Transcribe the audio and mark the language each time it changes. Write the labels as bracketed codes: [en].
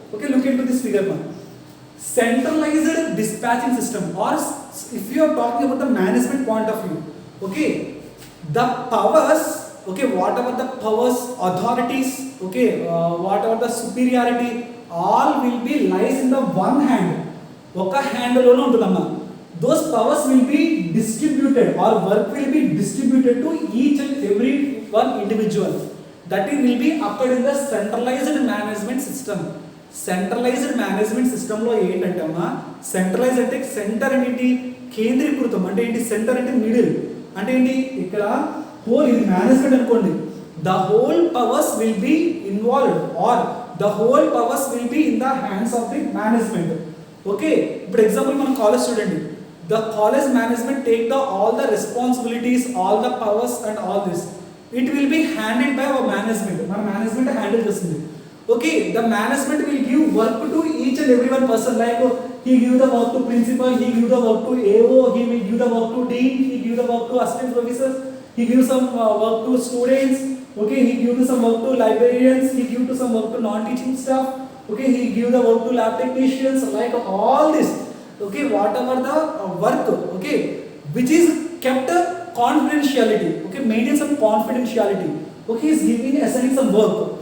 [en] Okay, look into this figure now. Centralized dispatching system, or if you are talking about the management point of view, okay, the powers, okay, whatever the powers, authorities, okay, whatever the superiority, all will be lies in the one hand. [te] ఒక hand లోనే ఉంటుందమ్మా. [en] Those powers will be distributed or work will be distributed to each and every one individual. That it will be applied in the centralized management system. [te] Centralised management సిస్టంలో ఏంటంటే అమ్మా, centralise అంటే centre ఏంటి, కేంద్రీకృతం అంటే ఏంటి, సెంటర్ అంటే middle అంటే ఏంటి, ఇక్కడ హోల్ ఇది మేనేజ్మెంట్ అనుకోండి, [en] The whole powers will be involved or the whole powers will be in the hands of the management. [te] Okay, ఇప్పుడు ఎగ్జాంపుల్ మనం కాలేజ్ చూడండి, [en] The college management take the all the responsibilities, all the powers and all this, it will be handled by our management. [te] మన management handle చేస్తుంది. [en] Okay, the management will give work to each and every one person, like he give the work to principal, he give the work to AO, he will give the work to dean, he give the work to assistant professors, he give some work to students, okay, he give some work to librarians, he give to some work to non-teaching staff, okay, he give the work to lab technicians, like all this, okay, whatever the work, okay, which is kept confidentiality, okay, maintain some confidentiality, okay, he is giving, assigning some work.